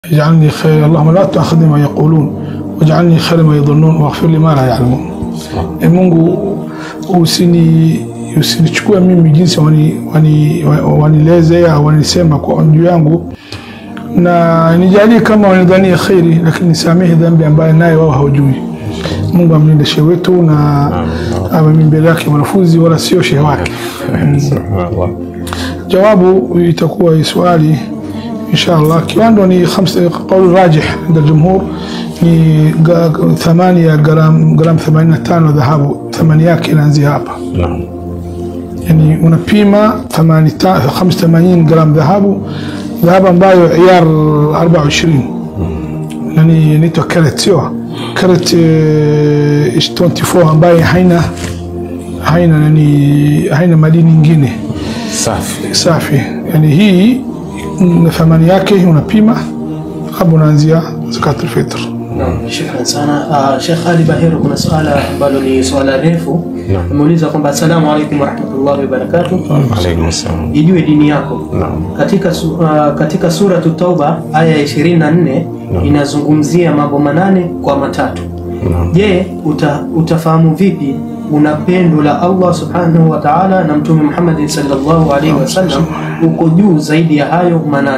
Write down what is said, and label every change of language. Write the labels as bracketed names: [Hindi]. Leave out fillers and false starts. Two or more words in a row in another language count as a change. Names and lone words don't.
[Arabic] اجعلني خير، اللهم لا تأخذني ما يقولون واجعلني خير ما يظنون واغفر لي ما لا يعلمون. [Swahili] Mungu usinichukue mimi jinsi wanilezea wanisema kwa juu yangu, na nijalie kama wanidhania khairi, lakini nisamehe dhambi ambayo naye wao hawajui. Mungu amlinde shehe wetu na awe mbele yake wanafunzi wala sio shehe wake. Jawabu itakuwa swali inshallah. Kiwango ni 5 [Arabic] قول راجح عند الجمهور [Swahili] ni 8 gram 85 dhahabu, thamani yake inaanzia hapa. Yani unapima 85 gram dhahabu ambayo iyar 24, yani inaitwa karat, sio karat 24 ambayo haina madini nyingine, safi. Yani hii thamani yake unapima kabla unaanzia [Arabic] زكاة الفطر. [Swahili] Shukran sana. Sheikh Ali Bahero, kuna swala ambalo ni swala refu. Ameuliza kwamba [Arabic] السلام عليكم ورحمة الله وبركاته. وعليكم السلام. [Swahili] Ijue dini yako. Katika sura Tauba aya 24 inazungumzia mambo 8 kwa matatu. Je, utafahamu vipi unapendo la [Arabic] الله سبحانه وتعالى [Swahili] na Mtume Muhammad [Arabic] صلى الله عليه وسلم [Swahili] uko juu zaidi ya hayo 8?